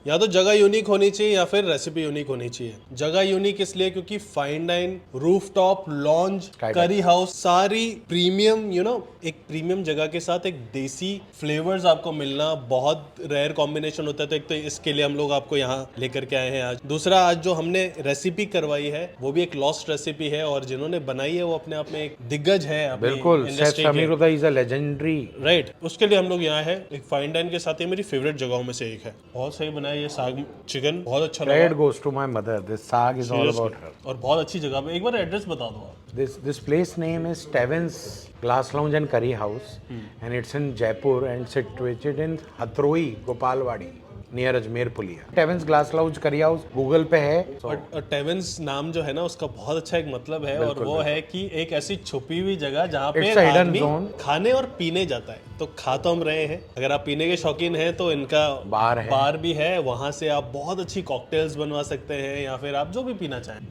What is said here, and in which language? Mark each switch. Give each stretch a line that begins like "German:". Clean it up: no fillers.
Hindi: या तो जगह यूनिक होनी चाहिए या फिर रेसिपी यूनिक होनी चाहिए। जगह यूनिक इसलिए क्योंकि फाइन डाइन, रूफटॉप, लॉन्ज, करी हाउस, सारी प्रीमियम, एक प्रीमियम जगह के साथ एक देसी फ्लेवर्स आपको मिलना बहुत रेयर कॉम्बिनेशन होता है। तो एक तो इसके लिए हम लोग आपको यहाँ लेकर के आए हैं आज। दूसरा, आज जो हमने रेसिपी करवाई है वो भी एक लॉस्ट रेसिपी है, और जिन्होंने बनाई है वो अपने आप में एक दिग्गज है। बिल्कुल, शेफ समीर उदा इज अ लेजेंडरी, राइट। उसके लिए हम लोग यहाँ है एक फाइन डाइन के साथ। ये मेरी फेवरेट जगहों में से एक है। बहुत सही बनाया ये साग चिकन, बहुत अच्छा लगा।
English: credit goes to my mother, this saag is all about her।
Hindi: और बहुत अच्छी जगह पे। एक बार एड्रेस बता दो आप।
English: This place name is Tevens Glass Lounge and Curry House, and it's in Jaipur and situated in Hatroi, Gopalwadi, near Ajmer Puliya.
Hindi: टेवेंस ग्लास लाउंज करी हाउस गूगल पे है। और टेवेंस नाम जो है ना उसका बहुत अच्छा एक मतलब है, और वो है कि एक ऐसी छुपी हुई जगह जहाँ पे आदमी खाने और पीने जाता है। तो खा तो हम रहे हैं, अगर आप पीने के शौकीन हैं तो इनका बार भी है, वहाँ से आप बहुत अच्छी कॉकटेल्स बनवा सकते हैं, या फिर आप जो भी पीना चाहें।